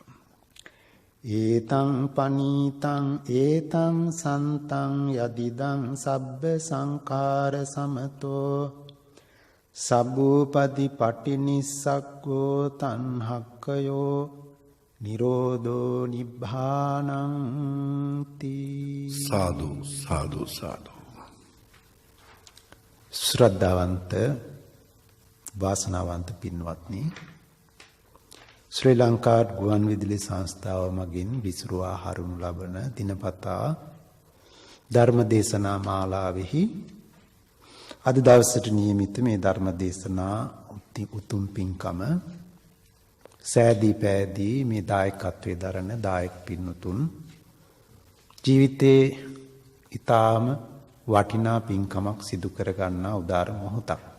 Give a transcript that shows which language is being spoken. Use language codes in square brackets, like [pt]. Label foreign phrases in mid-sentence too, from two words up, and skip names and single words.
[pi] ඒතං පනීතං ඒතං සන්තං යදිදං සබ්බ සංඛාර සමතෝ සබ්බූපදි පටිනිස්සග්ගෝ තණ්හක්ඛයෝ නිරෝධෝ නිබ්බානං තී. සාදු සාදු සාදු. [si] ශ්‍රද්ධාවන්ත වාසනාවන්ත පින්වත්නි, ශ්‍රී ලංකා ගුවන් විදුලි සංස්ථාව මගින් විසුරුවා හරුණු ලබන දිනපතා ධර්ම දේශනා මාලාවෙහි අද දවසට නියමිත මේ ධර්ම දේශනා උතුම් පින්කම සෑදී පෑදී මේ දායකත්වයේ දරන දායක පින්වතුන් ජීවිතේ ඊටාම වටිනා පින්කමක් සිදු කර ගන්නා උදාර මොහොතක්.